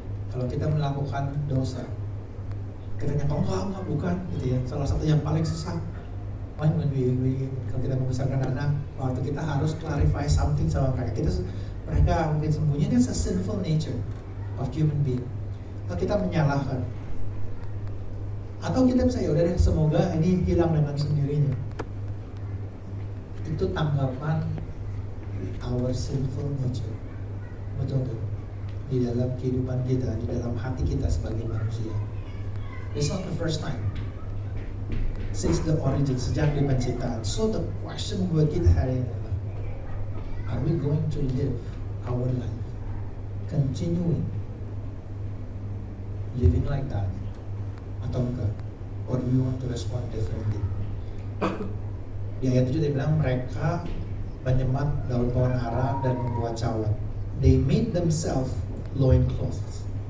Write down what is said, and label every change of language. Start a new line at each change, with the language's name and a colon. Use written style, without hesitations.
Indonesian: Kalau kita melakukan dosa, kita nyangka, enggak, bukan, gitu ya. Salah satu yang paling susah, kalau kita membesarkan anak, waktu kita harus
English: clarify something
Indonesian: sama mereka mungkin sembunyi.
English: That's a sinful nature of human being.
Indonesian: Atau kita menyalahkan, atau kita bisa yaudah deh, semoga ini hilang dengan sendirinya. Itu tanggapan
English: our sinful nature,
Indonesian: betul-betul di dalam kehidupan kita, di dalam hati kita sebagai manusia.
English: It's not the first time since the origin,
Indonesian: sejak di penciptaan.
English: So the question
Indonesian: buat kita hari ini adalah,
English: are we going to live our life continuing living like that
Indonesian: atau enggak?
English: Or do we want to respond differently?
Indonesian: Di ayat 7 dia bilang mereka menyemat daun pohon ara dan membuat cawan.
English: They made themselves loincloths.